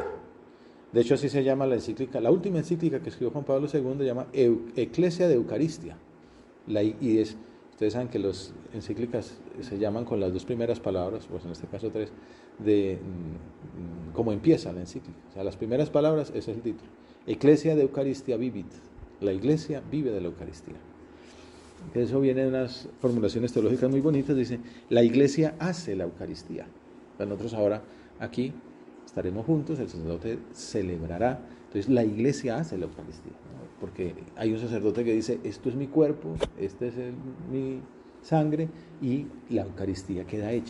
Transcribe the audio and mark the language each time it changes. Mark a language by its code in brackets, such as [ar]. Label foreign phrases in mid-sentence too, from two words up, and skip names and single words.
[es] De hecho así se llama la encíclica, la última encíclica que escribió Juan Pablo II, se llama Ecclesia de Eucaristia. Ustedes saben que las encíclicas se llaman con las dos primeras palabras, pues en este caso tres, de cómo empieza la encíclica. O sea, las primeras palabras, ese es el título. Ecclesia de Eucaristia vivit. La Iglesia vive de la Eucaristía. Eso viene de unas formulaciones teológicas muy bonitas. Dice, la Iglesia hace la Eucaristía. Nosotros ahora aquí estaremos juntos, el sacerdote celebrará. Entonces la Iglesia hace la Eucaristía, ¿no? Porque hay un sacerdote que dice, esto es mi cuerpo, este es mi sangre, y la Eucaristía queda hecha.